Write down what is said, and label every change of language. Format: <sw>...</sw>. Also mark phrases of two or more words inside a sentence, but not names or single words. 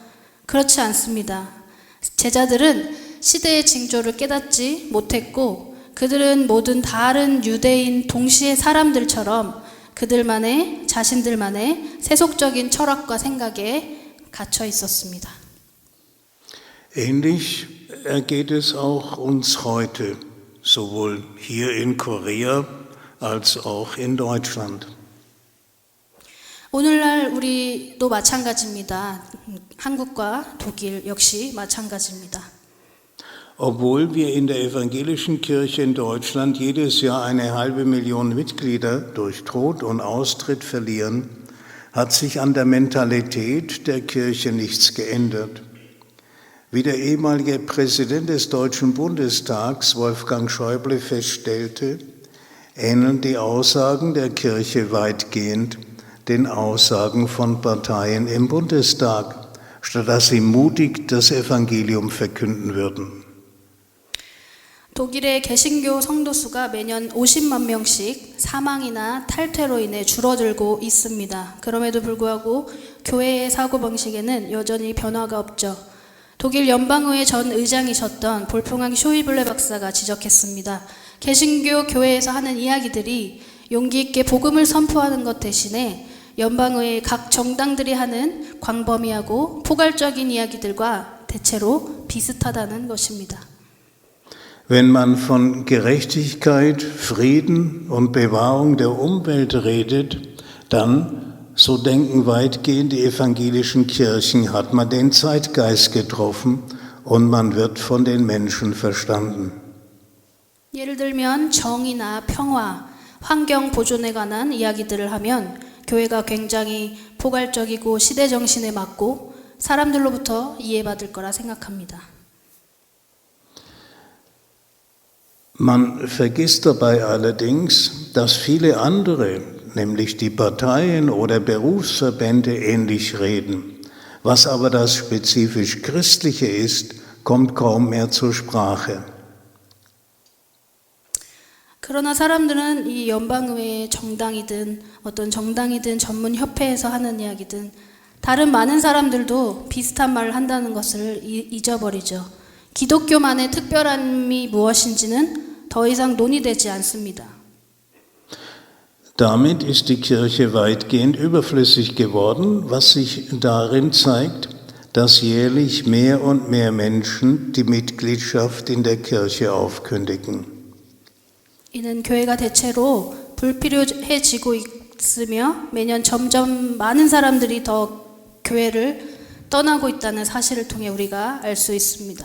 <ko>그렇지 않습니다. 제자들은 시대의 징조를 깨닫지 못했고 그들은 모든 다른 유대인 동시의 사람들처럼 그들만의 자신들만의 세속적인 철학과 생각에 갇혀 있었습니다.</ko> <de>Ähnlich ergeht es auch uns heute, sowohl hier in Korea als auch in Deutschland.</de> <ko>오늘날 우리도 마찬가지입니다. 한국과 독일 역시 마찬가지입니다.</ko> <de>Obwohl wir in der evangelischen Kirche in Deutschland jedes Jahr 500.000 Mitglieder durch Tod und Austritt verlieren, hat sich an der Mentalität der Kirche nichts geändert. Wie der ehemalige Präsident des Deutschen Bundestags, Wolfgang Schäuble, feststellte, ähneln die Aussagen der Kirche weitgehend den Aussagen von Parteien im Bundestag, statt dass sie mutig das Evangelium verkünden würden.</de> <ko>독일의 개신교 성도 수가 매년 50만 명씩 사망이나 탈퇴로 인해 줄어들고 있습니다. 그럼에도 불구하고 교회의 사고방식에는 여전히 변화가 없죠. 독일 연방의회 전 의장이셨던 볼프강 쇼이블레 박사가 지적했습니다. 개신교 교회에서 하는 이야기들이 용기 있게 복음을 선포하는 것 대신에 연방의회 각 정당들이 하는 광범위하고 포괄적인 이야기들과 대체로 비슷하다는 것입니다.</ko> <de>Wenn man von Gerechtigkeit, Frieden und Bewahrung der Umwelt redet, dann, so denken weitgehend die evangelischen Kirchen, hat man den Zeitgeist getroffen und man wird von den Menschen verstanden.</de> <ko>예를 들면 정의나 평화, 환경 보존에 관한 이야기들을 하면 교회가 굉장히 포괄적이고 시대 정신에 맞고 사람들로부터 이해받을 거라 생각합니다.</ko> <de>Man vergisst dabei allerdings, dass viele andere, nämlich die Parteien oder Berufsverbände, ähnlich reden. Was aber das spezifisch Christliche ist, kommt kaum mehr zur Sprache.</de> <ko>그러나 사람들은 이 연방의회 정당이든 어떤 정당이든 전문 협회에서 하는 이야기든 다른 많은 사람들도 비슷한 말을 한다는 것을 잊어버리죠. 기독교만의 특별함이 무엇인지는 더 이상 논의되지 않습니다.</ko> <de>Damit ist die Kirche weitgehend überflüssig geworden, was sich darin zeigt, dass jährlich mehr und mehr Menschen die Mitgliedschaft in der Kirche aufkündigen.</de> <ko>이는 교회가 대체로 불필요해지고 있으며 매년 점점 많은 사람들이 더 교회를 떠나고 있다는 사실을 통해 우리가 알 수 있습니다.</ko>